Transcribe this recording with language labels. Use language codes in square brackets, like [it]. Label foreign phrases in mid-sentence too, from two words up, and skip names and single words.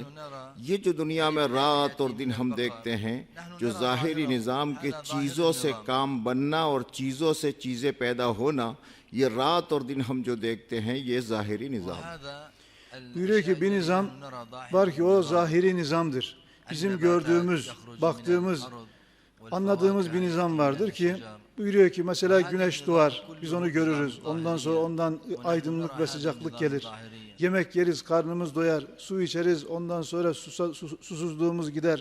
[ur] یہ جو دنیا میں رات اور دن ہم دیکھتے ہیں، جو ظاہری نظام کے چیزوں سے کام بننا اور چیزوں سے چیزیں پیدا ہونا، یہ رات اور دن ہم جو دیکھتے ہیں یہ ظاہری نظام۔ [tr] Buyuruyor ki bir nizam var ki o zahiri nizamdır. Bizim gördüğümüz, baktığımız, anladığımız bir nizam vardır ki buyuruyor ki mesela güneş doğar, biz onu görürüz. Ondan sonra ondan aydınlık ve sıcaklık gelir. Yemek yeriz, karnımız doyar, su içeriz, ondan sonra susuzluğumuz gider.